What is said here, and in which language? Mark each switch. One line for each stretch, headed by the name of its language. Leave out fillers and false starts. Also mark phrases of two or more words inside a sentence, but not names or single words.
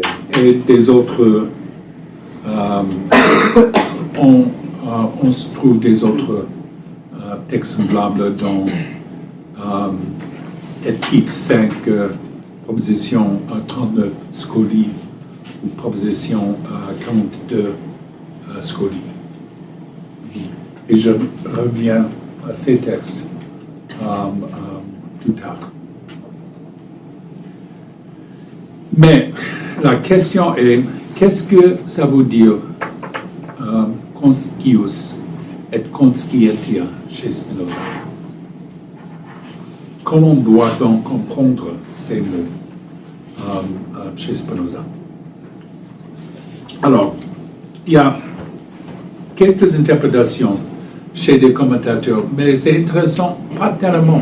French: Et des autres, on se trouve des autres textes semblables dans Éthique 5, proposition 39, Scoli, ou proposition 42, Scoli. Et je reviens à ces textes plus tard. Mais la question est, qu'est-ce que ça veut dire
Latin: conscius et conscientia
French: chez Spinoza? Comment doit-on comprendre ces mots chez Spinoza? Alors, il y a quelques interprétations chez des commentateurs, mais c'est intéressant, pas tellement.